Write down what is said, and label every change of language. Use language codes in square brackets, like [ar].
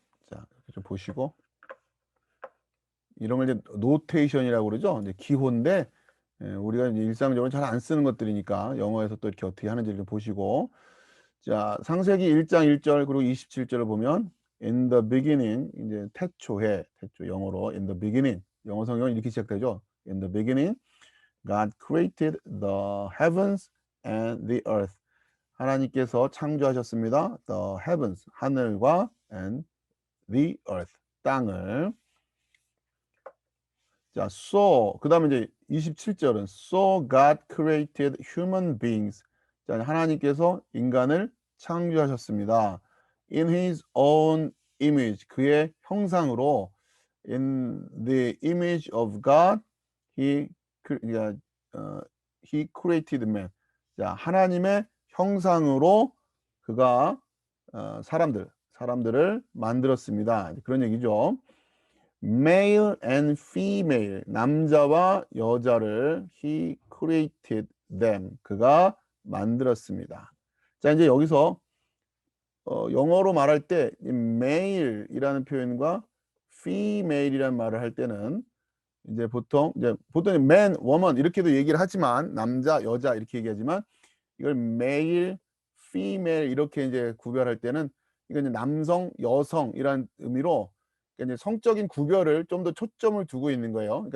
[ko] 자, 이렇게 좀 보시고 이런 걸 이제 노테이션이라고 그러죠. 이제 기호인데 우리가 이제 일상적으로 잘 안 쓰는 것들이니까 영어에서 또 이렇게 어떻게 하는지를 좀 보시고 자, 창세기 1장 1절 그리고 27절을 보면 [en] in the beginning [ko] 이제 태초에 영어로 in the beginning 영어 성경은 이렇게 시작되죠. [en] in the beginning God created the heavens and the earth. [ko] 하나님께서 창조하셨습니다. [en] the heavens [ko] 하늘과 [en] and the earth [ko] 땅을. [en] 자, so [ko] 그다음에 이제 27절은 [en] so God created human beings. [ko] 자, 하나님께서 인간을 창조하셨습니다. [en] In his own image [ko] 그의 형상으로 [en] in the image of God he he created man. [ko] 자, 하나님의 형상으로 그가 사람들을 만들었습니다. 그런 얘기죠. [en] male and female [ko] 남자와 여자를 [en] he created them [ko] 그가 만들었습니다. 자, 이제 여기서 영어로 말할 때 이 male이라는 표현과 female이라는 말을 할 때는 이제 보통 man, woman 이렇게도 얘기를 하지만 남자, 여자 이렇게 얘기하지만 이걸 male, female 이렇게 이제 구별할 때는 이건 이제 남성, 여성이란 의미로 그러니까 이제 성적인 구별을 좀 더 초점을 두고 있는 거예요.